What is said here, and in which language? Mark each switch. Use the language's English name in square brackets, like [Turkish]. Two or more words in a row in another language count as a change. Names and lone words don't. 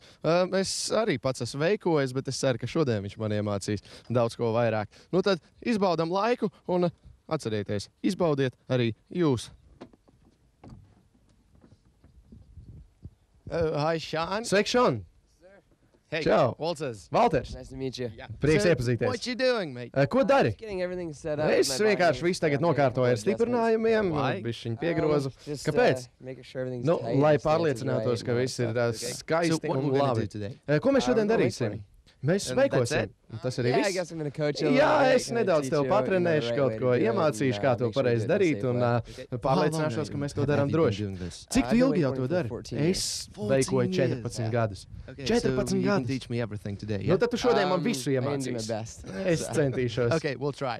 [Latvian] Es arī pats esmu veikojis, bet es ceru, ka šodien viņš man iemācīs daudz ko vairāk. Nu tad izbaudam laiku un atcerieties, izbaudiet arī jūs. [English] Hi, Sean. [Latvian] Sveiki, Sean. [English] Hey, [Latvian] Čau. [English] Walters. [Latvian] Valters. [English] Nice to meet you. Yeah. [Latvian] Prieks [English] So, [Latvian] iepazīties. [English] What you doing, mate? [Latvian] Ko dari? [English] Just getting everything set up. [Latvian] Es [English] My body [Latvian] vienkārši visu tagad nokārtoju ar stiprinājumiem, [English] Why? [Latvian] bišķiņu piegrozu. [English] Just, [Latvian] Kāpēc? [English] making sure everything's [Latvian] Nu, [English] tight, [Latvian] lai [English] stance is [Latvian] pārliecinātos, [English] right, [Latvian] ka [English] and all [Latvian] viss ir [English] that stuff. So [Latvian] skaisti [English] what [Latvian] un [English] we're gonna do [Latvian] labi. [English] today? [Latvian] Ko mēs šodien [English] We're gonna [Latvian] darīsim? [English] wake [Latvian] Mēs [English] And that's [Latvian] veikosim. [English] it? [Latvian] Tas arī [English] Yeah, I [Latvian] viss. [English] guess I'm gonna coach you a [Latvian] Jā, [English] little bit, [Latvian] es [English] kinda [Latvian] nedaudz [English] teach [Latvian] tev [English] you, you know, the [Latvian] patrenēšu, [English] right [Latvian] kaut [English] way to [Latvian] ko [English] do it, [Latvian] iemācīšu, [English] and, [Latvian] kā to [English] make sure [Latvian] pareizi [English] you do it the [Latvian] darīt, [English] safe [Latvian] un [English] way. [Latvian] pārliecināšos, ka mēs to darām droši. Cik [English] I've been [Latvian] ilgi jau to [English] wakeboarding [Latvian] dari? [English] for 14 years. [Latvian] Es veikoju 14 gadus. [English] Okay, [Latvian] 14 [English] so you can [Latvian] gadus. [English] teach me everything today, [Latvian] Nu, [English] yeah? [Latvian] tad tu šodien man visu [English] I can do my [Latvian] iemācīsi. [English] best. [Latvian] Es centīšos. [English] Okay, we'll try.